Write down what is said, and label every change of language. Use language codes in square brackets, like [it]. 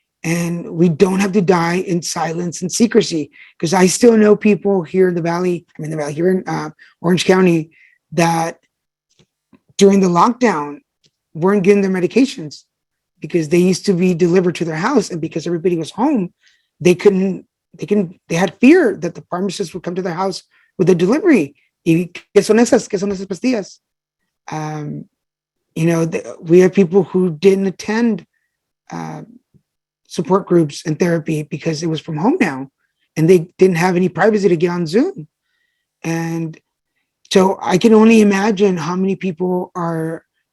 [en] And we don't have to die in silence and secrecy, because I still know people here in the Valley, here in Orange County, that during the lockdown weren't getting their medications because they used to be delivered to their house. And because everybody was home, they had fear that the pharmacist would come to their house with a delivery. [es] ¿Y qué son esas pastillas? [en] We have people who didn't attend support groups and therapy because it was from home now and they didn't have any privacy to get on Zoom. And so I can only imagine how many people are.